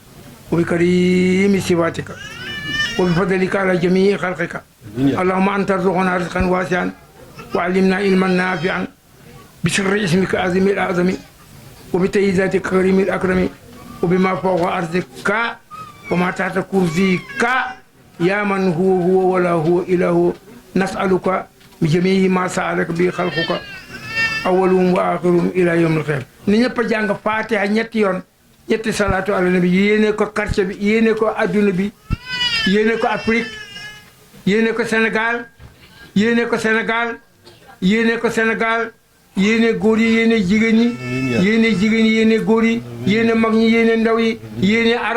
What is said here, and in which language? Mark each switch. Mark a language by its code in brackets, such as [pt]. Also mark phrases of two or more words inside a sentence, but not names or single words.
[ar] وبكريم صفاتك وبفضلك على جميع خلقك اللهم أن ترزقنا رزقا واسعا وعلمنا علما نافعا بسر اسمك عظيم الأعظم وبتيزاتك كريم الأكرم وبما فوق أرضك وما تحت كرسيك يا من هو ولا هو إلا هو نسألك بجميع ما سألك به خلقك أولهم وآخرهم إلى يوم القيامة [wo] ni ñëpp jàng Faatiha ñetti yoon ñetti [ar] صلاة على النبي [wo] yéene ko quartier bi yéene ko adduna bi yéene ko Afrique yéene ko Sénégal yéene ko Sénégal yéene ko Sénégal yéene góor yi yéene jigéen ñi yéene jigéen ñi yéene góor yi yéene mag ñi yéene ndaw yi yéene